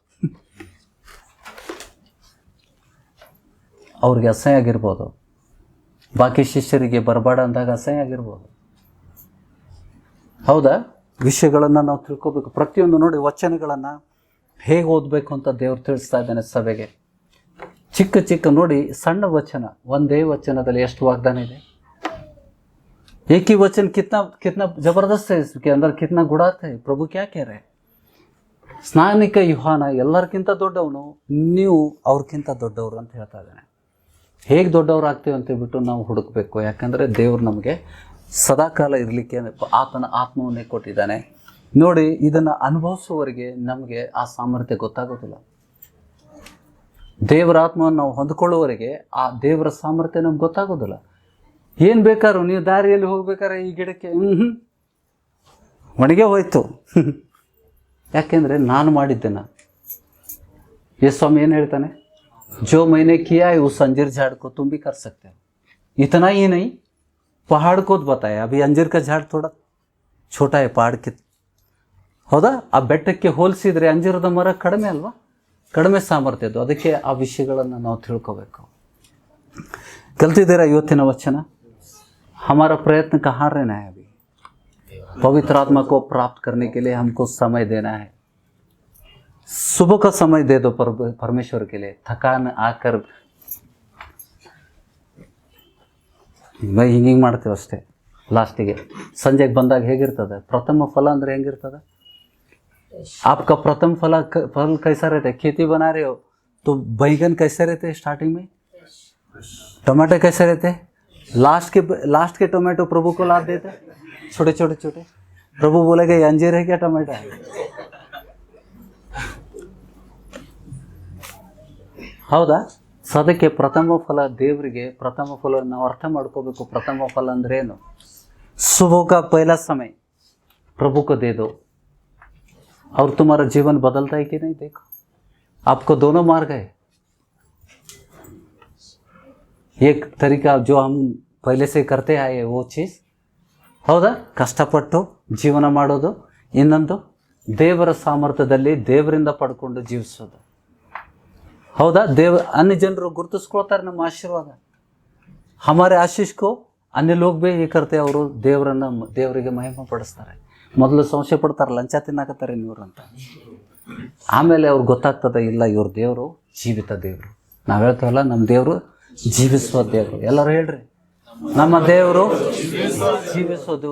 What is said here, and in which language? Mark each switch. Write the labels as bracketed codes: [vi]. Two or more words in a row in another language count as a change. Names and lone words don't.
[kn] ಅವ್ರಿಗೆ ಅಸಹ್ಯ ಆಗಿರ್ಬೋದು, ಬಾಕಿ ಶಿಷ್ಯರಿಗೆ ಬರಬೇಡ ಅಂದಾಗ ಅಸಹ್ಯ ಆಗಿರ್ಬೋದು. ಹೌದಾ? ವಿಷಯಗಳನ್ನು ನಾವು ತಿಳ್ಕೊಬೇಕು. ಪ್ರತಿಯೊಂದು ನೋಡಿ, ವಚನಗಳನ್ನು ಹೇಗೆ ಓದಬೇಕು ಅಂತ ದೇವ್ರು ತಿಳಿಸ್ತಾ ಇದ್ದಾನೆ ಸಭೆಗೆ. ಚಿಕ್ಕ ನೋಡಿ, ಸಣ್ಣ ವಚನ, ಒಂದೇ ವಚನದಲ್ಲಿ ಎಷ್ಟು ವಾಗ್ದಾನ ಇದೆ. [hi] एक ही वचन कितना जबरदस्त है, इसके अंदर कितना गुणार्थ है. प्रभु क्या कह रहे हैं? [kn] ಸ್ನಾನಿಕ ಯುಹಾನ ಎಲ್ಲರಿಗಿಂತ ದೊಡ್ಡವನು, ನೀವು ಅವ್ರಿಗಿಂತ ದೊಡ್ಡವರು ಅಂತ ಹೇಳ್ತಾ ಇದ್ದಾನೆ. ಹೇಗೆ ದೊಡ್ಡವರು ಆಗ್ತೀವಿ ಅಂತೇಳ್ಬಿಟ್ಟು ನಾವು ಹುಡುಕಬೇಕು. ಯಾಕಂದರೆ ದೇವರು ನಮಗೆ ಸದಾಕಾಲ ಇರಲಿಕ್ಕೆ ಆತನ ಆತ್ಮವನ್ನೇ ಕೊಟ್ಟಿದ್ದಾನೆ. ನೋಡಿ, ಇದನ್ನು ಅನುಭವಿಸುವವರೆಗೆ ನಮಗೆ ಆ ಸಾಮರ್ಥ್ಯ ಗೊತ್ತಾಗೋದಿಲ್ಲ. ದೇವರ ಆತ್ಮವನ್ನು ನಾವು ಹೊಂದ್ಕೊಳ್ಳುವವರೆಗೆ ಆ ದೇವರ ಸಾಮರ್ಥ್ಯ ನಮ್ಗೆ ಗೊತ್ತಾಗೋದಿಲ್ಲ. ಏನು ಬೇಕಾದ್ರೂ ನೀವು ದಾರಿಯಲ್ಲಿ ಹೋಗ್ಬೇಕಾದ್ರೆ ಈ ಗಿಡಕ್ಕೆ ಒಣಗೆ ಹೋಯ್ತು. ಯಾಕೆಂದರೆ ನಾನು ಮಾಡಿದ್ದೇನೆ. ಯೇಸು ಸ್ವಾಮಿ ಏನು ಹೇಳ್ತಾನೆ? [hi] जो मैंने किया है उस अंजीर झाड़ को तुम भी कर सकते हो. इतना ही नहीं, पहाड़ को बताया. अभी अंजीर का झाड़ थोड़ा छोटा है पहाड़ की. ಹೌದಾ? [kn] ಆ ಬೆಟ್ಟಕ್ಕೆ ಹೋಲಿಸಿದರೆ ಅಂಜೂರದ ಮರ ಕಡಿಮೆ ಅಲ್ವಾ? ಕಡಿಮೆ ಸಾಮರ್ಥ್ಯದ್ದು. ಅದಕ್ಕೆ ಆ ವಿಷಯಗಳನ್ನು ನಾವು ತಿಳ್ಕೋಬೇಕು. ಕಲ್ತಿದ್ದೀರಾ ಇವತ್ತಿನ ವಚನ? [hi] हमारा प्रयत्न कहाँ रहना है? अभी पवित्र आत्मा को प्राप्त करने के लिए हमको समय देना है. सुबह का समय दे दो परमेश्वर के लिए. थकान आकर [kn] ಹಿಂಗೆ ಮಾಡ್ತೇವೆ ಅಷ್ಟೇ. ಲಾಸ್ಟಿಗೆ ಸಂಜೆಗೆ ಬಂದಾಗ ಹೇಗಿರ್ತದೆ? ಪ್ರಥಮ ಫಲ ಅಂದರೆ ಹೆಂಗಿರ್ತದೆ? [hi] आपका प्रथम फल कैसा रहता है? खेती बना रहे हो तो बैंगन कैसे रहते हैं स्टार्टिंग में? टमाटर कैसे रहते हैं? लास्ट के टोमेटो प्रभु को लाद देते, छोटे छोटे छोटे. प्रभु बोलेगा ये अंजीर है क्या टमाटर है? [kn] ಹೌದಾ? ಸದಕ್ಕೆ ಪ್ರಥಮ ಫಲ ದೇವರಿಗೆ ಪ್ರಥಮ ಫಲ ನಾವು ಅರ್ಥ ಮಾಡ್ಕೋಬೇಕು. ಪ್ರಥಮ ಫಲ ಅಂದ್ರೆ ಏನು? [hi] सुबह का पहला समय प्रभु को दे दो और तुम्हारा जीवन बदलता है कि नहीं? देखो, आपको दोनों मार्ग है. एक तरीका जो हम पहले से करते आए वो चीज़, [kn] ಹೌದಾ? ಕಷ್ಟಪಟ್ಟು ಜೀವನ ಮಾಡೋದು. ಇನ್ನೊಂದು ದೇವರ ಸಾಮರ್ಥ್ಯದಲ್ಲಿ ದೇವರಿಂದ ಪಡ್ಕೊಂಡು ಜೀವಿಸೋದು. ಹೌದಾ? अन्य ಜನರು ಗುರುತಿಸ್ಕೊಳ್ತಾರೆ ನಮ್ಮ ಆಶೀರ್ವಾದ. [hi] हमारे आशीष को अन्य लोग भी ये करते [kn] ಅವರು ದೇವರಿಗೆ ಮಹಿಮೆ ಪಡಿಸ್ತಾರೆ. ಮೊದಲು ಸಂಶಯ ಪಡ್ತಾರೆ, ಲಂಚ ತಿನ್ನಾಕತ್ತಾರೆ ಇವ್ರು ಅಂತ. ಆಮೇಲೆ ಅವ್ರಿಗೆ ಗೊತ್ತಾಗ್ತದೆ, ಇಲ್ಲ ಇವ್ರ ದೇವರು ಜೀವಿತ ದೇವರು. ನಾವು ಹೇಳ್ತೇವಲ್ಲ, ನಮ್ಮ ದೇವರು ಜೀವಿಸುವ ದೇವರು. ಎಲ್ಲರೂ ಹೇಳ್ರಿ, ನಮ್ಮ ದೇವರು ಜೀವಿಸುವ ದೇವರು.